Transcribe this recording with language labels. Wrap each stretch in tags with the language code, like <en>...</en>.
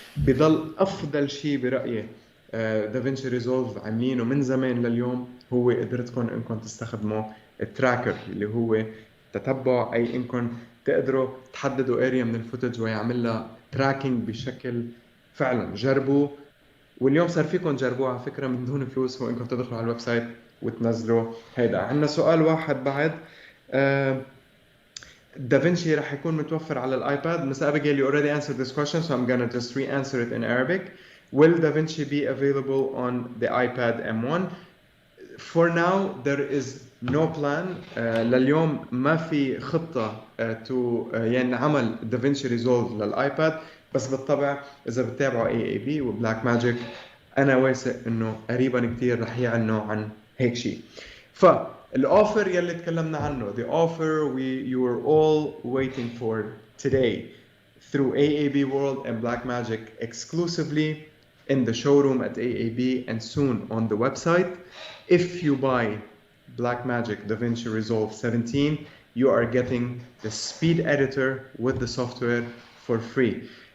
<ar>بضل أفضل شيء برأيي دافنشي ريزولف عاملينه من زمان لليوم هو قدرتكم انكم تستخدموا التراكر اللي هو تتبع، اي انكم تقدروا تحددوا اريا من الفوتج ويعمل لها تراكنج بشكل فعلا. جربوا، واليوم صار فيكم تجربوها على فكره من دون فلوس، هو انكم تدخلوا على الويب سايت وتنزلوا. هيدا عندنا سؤال واحد بعد. دافنشي رح يكون متوفر على الايباد.</ar> <en>Miss Abigail, you already answered this question, so I'm gonna just re-answer it in Arabic. Will DaVinci be available on the iPad M1? For now, there is no plan.</en> <ar>لليوم ما في خطة يعني عمل دافنشي ريزولف للآيباد، بس بالطبع إذا بتتابعوا AAB وبلاك ماجيك أنا واثق إنه قريبا كتير رح يعلنوا عن هيك شيء. فالأوفر يلي تكلمنا عنه،</ar> <en>the offer you were all waiting for today through AABWORLD and Blackmagic exclusively in the showroom at AAB and soon on the website. If you buy Blackmagic DaVinci Resolve 17, you are getting the speed editor with the software for free.</en>